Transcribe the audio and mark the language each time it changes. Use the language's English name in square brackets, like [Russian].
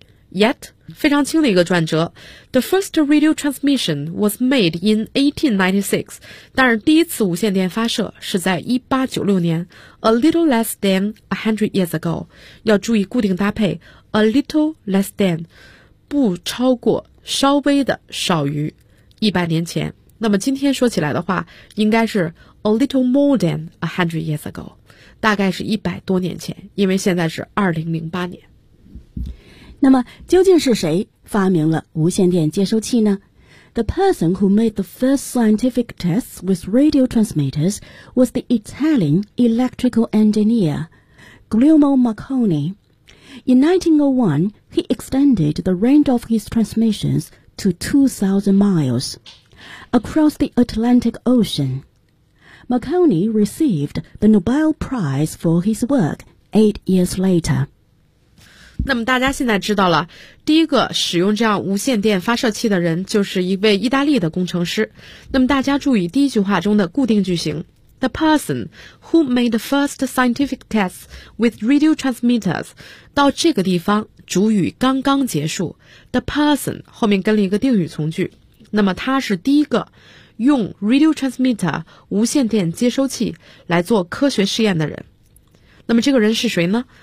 [English] Yet, [Chinese] 非常轻的一个转折， [English] The first radio transmission was made in 1896, [Chinese] 但是第一次无线电发射是在1896年， [English] A little less than 100 years ago， [Chinese] 要注意固定搭配 [English] A little less than， [Chinese] 不超过稍微的少于100年前。那么今天说起来的话应该是 [English] A little more than 100 years ago， [Chinese] 大概是100多年前，因为现在是2008年。那么究竟是谁发明了无线电接收器呢？ [English] The person who made the first scientific tests with radio transmitters was the Italian electrical engineer Guglielmo Marconi. In 1901, he extended the range of his transmissions to 2,000 miles across the Atlantic Ocean. Marconi received the Nobel Prize for his work 8 years later. [Chinese] 那么大家现在知道了，第一个使用这样无线电发射器的人就是一位意大利的工程师。那么大家注意第一句话中的固定句型 [English] The person who made the first scientific tests with radio transmitters， [Chinese] 到这个地方主语刚刚结束， [English] The person [Chinese] 后面跟了一个定语从句，那么他是第一个用 [English] radio transmitter [Chinese] 无线电接收器来做科学试验的人。那么这个人是谁呢？